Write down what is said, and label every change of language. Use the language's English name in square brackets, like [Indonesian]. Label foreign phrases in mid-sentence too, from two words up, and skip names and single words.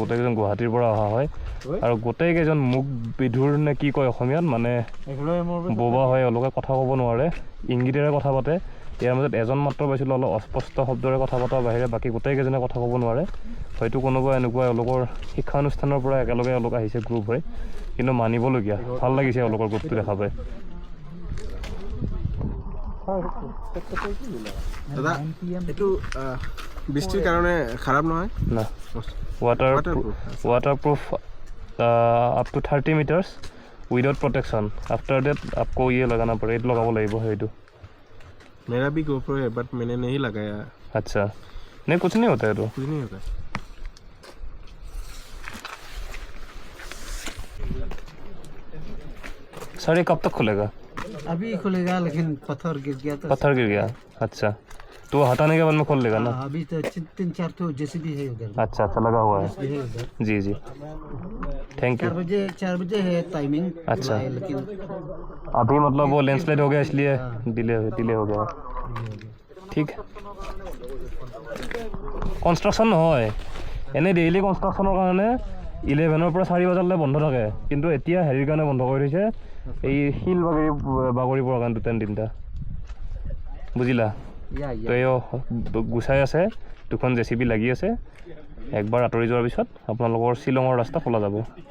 [Assamese] গোটেইকেইজন গুৱাহাটীৰ পৰা অহা হয় আৰু গোটেইকেইজন মুখ বিধুৰ নে কি কয় অসমীয়াত মানে বোবা হয় এওঁলোকে কথা ক'ব নোৱাৰে ইংগিতেৰে কথা পাতে ইয়াৰ মাজত এজন মাত্ৰ পাইছিলোঁ অলপ অস্পষ্ট শব্দৰে কথা পতাৰ বাহিৰে বাকী গোটেইকেইজনে কথা ক'ব নোৱাৰে হয়তো কোনোবা এনেকুৱা এওঁলোকৰ শিক্ষানুষ্ঠানৰ পৰা একেলগে এওঁলোক আহিছে গ্ৰুপ হৈ কিন্তু মানিবলগীয়া ভাল লাগিছে এওঁলোকৰ গ্ৰুপটো দেখা পাই দাদা এইটো বৃষ্টিৰ কাৰণে খাৰাপ নহয় [Hindi] না [English] waterproof up to 30 meters without protection after that [Hindi] आपको ये लगाना पड़ेगा लगाव [Assamese] লাগিব সেইটো [Hindi] मेरा भी GoPro है बट मैंने नहीं लगाया अच्छा नहीं कुछ नहीं होता है तो कुछ नहीं होता सर ये कब तक खुलेगा अभी खुलेगा लेकिन पत्थर गिर गया तो पत्थर गिर गया अच्छा तो हटाने के बाद में खोल लेगा ना अभी तो 3-4 तो जेसीबी है उधर अच्छा अच्छा लगा हुआ है है उधर जी जी [English] thank you [Hindi] 4 बजे है टाइमिंग अच्छा लेकिन अभी मतलब वो लैंडस्लाइड हो गया इसलिए डिले हो गया ठीक [Assamese] কনষ্ট্ৰাকশ্যন নহয় এনেই ডেইলি কনষ্ট্ৰাকশ্যনৰ কাৰণে 11ৰ পৰা 4 বজালৈ বন্ধ থাকে কিন্তু এতিয়া হেৰিৰ কাৰণে বন্ধ কৰি দিছে এই শিল বাগৰি পৰাৰ কাৰণে 2-3 বুজিলা তো এই গুচাই আছে দুখন জেচিবি লাগি আছে একবাৰ আঁতৰি যোৱাৰ পিছত আপোনালোকৰ শ্বিলঙৰ ৰাস্তা খোলা যাব